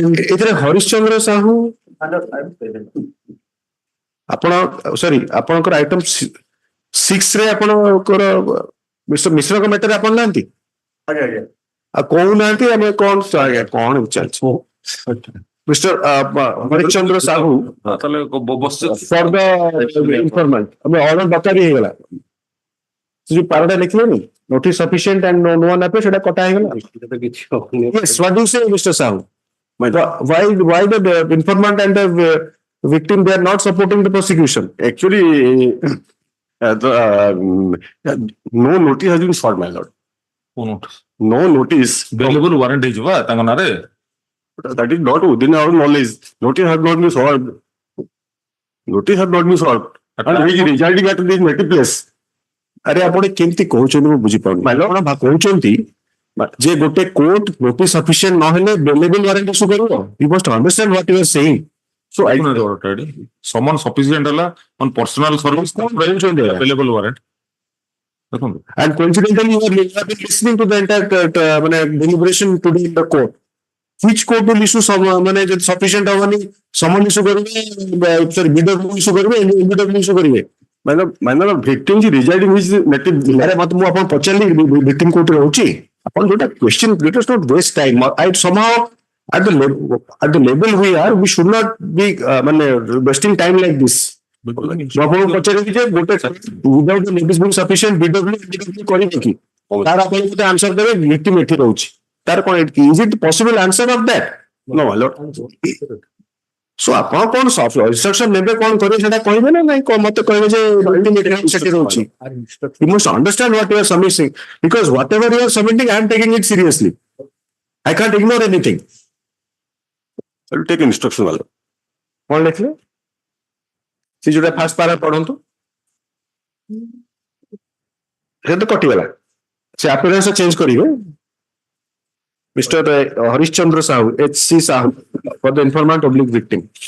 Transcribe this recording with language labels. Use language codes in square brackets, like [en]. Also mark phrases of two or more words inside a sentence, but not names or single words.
[or] ଏଥିରେ ହରିଶ୍ଚନ୍ଦ୍ର ସାହୁ ଆପଣ ସରି ଆପଣଙ୍କର ଆଇଟମ 6 ରେ ଆପଣଙ୍କର ମିଷ୍ଟର ମିଶ୍ରଙ୍କ ମ୍ୟାଟର ଆପଣ ନାହାନ୍ତି ଆଉ କହୁନାହାନ୍ତି ଆମେ କଣ ଆଜ୍ଞା କଣ ଚାଲିଛି ମିଷ୍ଟର ହରିଶ୍ଚନ୍ଦ୍ର ସାହୁ ତାହେଲେ [en] for the informant [or] ଆମେ ଅର୍ଡର ଦରକାର ହେଇଗଲା ସେ ଯୋଉ ପାରଟା ଲେଖିଲେନି [en] notice sufficient and no one appears [or] ସେଟା କଟା ହେଇଗଲା। [en] Yes, what do you say, Mr. Sahu? Why the informant and the victim they are not supporting the prosecution? Actually, no notice has been sought, my lord. No notice. available warrant [or] ହେଇଯିବା ତାଙ୍କ ନାଁରେ [en] That is not within our knowledge. Notice has not been sought. Notice has not been sought. And he is residing at this native place. [or] ଆରେ ଆପଣ କେମିତି କହୁଛନ୍ତି ମୁଁ ବୁଝିପାରୁନି ଆପଣ କହୁଛନ୍ତି ଯେ ଗୋଟେ [en] court notice sufficient [or] ନହେଲେ [en] bailable warrant issue [or] କରିବ [en] you must understand what you are saying so summon sufficient ହେଲା on personal service available warrant ଦେଖନ୍ତୁ and coincidentally you have been listening to the entire ମାନେ deliberation today in the court which court will issue ମାନେ [or] ଯଦି sufficient ହବନି ସମନ ଇସ୍ୟୁ କରିବେ [en] ସରି ବିଡବ୍ଲ୍ୟୁ ଇସ୍ୟୁ କରିବେ ଏନବିଡବ୍ଲ୍ୟୁ ଇସ୍ୟୁ କରିବେ ମାନେ victim is residing his native. [or] ଆରେ ମତେ ମୁଁ ଆପଣ ପଚାରିଲି ଭିକ୍ଟିମ କୋର୍ଟରେ ରହୁଛି ଆପଣ ଯୋଉଟା କ୍ୱେଶ୍ଚନ [en] let us not waste time I somehow at the level we are we should not be [or] ମାନେ [en] wasting time like this [or] ମୁଁ ଆପଣଙ୍କୁ ପଚାରିବି ଯେ ଗୋଟେ [en] without the notice being sufficient [or] BW କରିବେ କି ତାର ଆପଣ ଗୋଟେ ଆନ୍ସର ଦେବେ ଭିକ୍ଟିମ ଏଠି ରହୁଛି ତାର କଣ [en] is it possible answer of that? No, my lord. [or] So ଆପଣ କଣ instruction ନେବେ କଣ କରିବେ ସେଟା କହିବେ ନା ନାଇଁ ମତେ କହିବେ ଯେ ସେଠି ରହୁଛି [en] you must understand what you are submitting because whatever you are submitting I am taking it seriously I can't ignore anything. I will take instruction, my lord. [or] କଣ ଲେଖିଲେ ସେ ଯୋଉଟା [en] first para [or] ପଢନ୍ତୁ ସେ ତ କଟିଗଲା ସେ [en] appearance change [or] କରିବେ Mr. [en] Harishchandra Sahu, H.C. Sahu, for the informant oblique victim.